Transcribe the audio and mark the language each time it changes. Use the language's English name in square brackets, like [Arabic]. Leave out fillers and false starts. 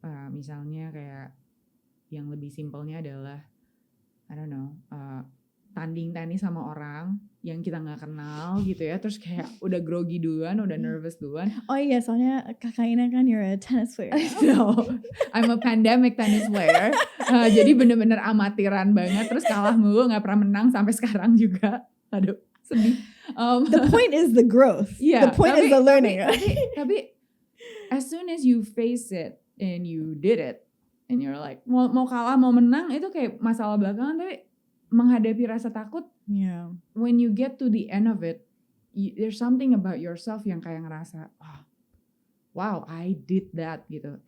[Indonesian] Misalnya kayak yang lebih simpelnya adalah [English] I don't know, [Indonesian] tanding tenis sama orang yang kita nggak kenal gitu ya, terus kayak udah grogi duluan, udah nervous duluan. Oh iya, soalnya kakak Ina kan [English] you're a tennis player. No, I'm a pandemic tennis player. [Indonesian] Jadi bener-bener amatiran banget, terus kalah mulu, nggak pernah menang sampai sekarang juga. Aduh, sedih. [English] The point is the growth. The point is the learning. Tapi as soon as you face it and you did it, and you're like [Indonesian] mau kalah mau menang itu kayak masalah belakangan, tapi menghadapi rasa takut, [English] when you get to the end of it, there's something about yourself [Indonesian] yang kayak ngerasa, [English] wow, I did that gitu.